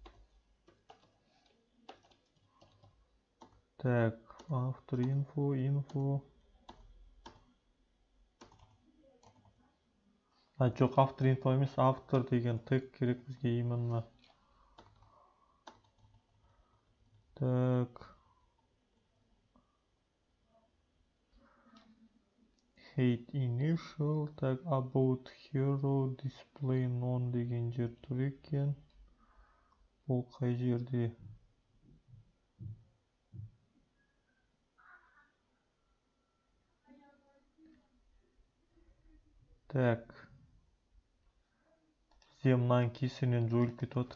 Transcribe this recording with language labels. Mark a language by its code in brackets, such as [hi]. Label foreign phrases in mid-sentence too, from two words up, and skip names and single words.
[kk] Так, [en] author info. [kk] Жоқ, автор info емес, автор деген тег керек бізге именно. Так. [en] Hate initial, [kk] так, [en] about hero display none [kk] деген жер тұр екен. Ол қай жерде? Так. Бізде мынаның кесірінен жойылып кетіп отыр.